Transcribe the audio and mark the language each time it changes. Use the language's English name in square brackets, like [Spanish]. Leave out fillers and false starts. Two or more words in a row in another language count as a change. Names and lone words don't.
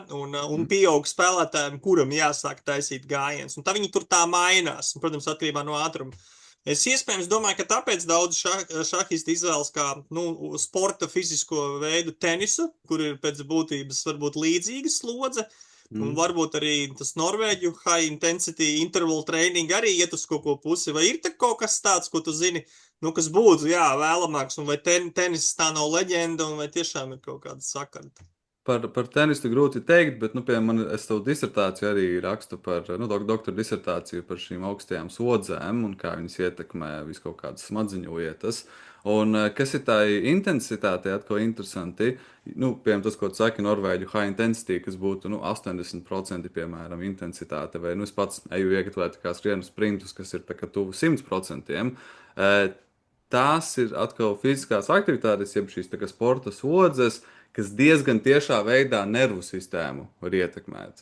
[Latvian] Un pieaug spēlētājiem, kuram jāsāk taisīt gājiens. Un tā viņi tur tā mainās, un, protams, atkarībā no ātruma. Es iespējams domāju, ka tāpēc daudz šahisti izvēlas kā sporta fizisko veidu tenisu, kur ir pēc būtības varbūt līdzīga slodze. Un varbūt arī tas Norvēģu [English] high intensity interval training [Latvian] arī iet uz kaut ko pusi. Vai ir kaut kas tāds, ko tu zini, nu, kas būtu, jā, vēlamāks, un vai tenis tā nav leģenda, un vai tiešām ir kaut kāda sakara? Par tenistu grūti teikt, bet, nu, piemēram, es savu disertāciju arī rakstu par, nu, doktora disertāciju par šīm augstajām slodzēm un kā viņas ietekmē visu kaut kādas smadziņu lietas. Un kas ir tā intensitāte, atkal interesanti, nu, piemēram, tas, ko tu saki, Norvēģu [English] high intensity, [Latvian] kas būtu, nu, 80%, piemēram, intensitāte, vai, nu, es pats eju iegatavēt kā skrienu sprintus, kas ir tā kā tuvu 100%. Tās ir atkal fiziskās aktivitātes, jeb šīs tā kā sporta slodzes, kas diezgan tiešā veidā nervu sistēmu var ietekmēt.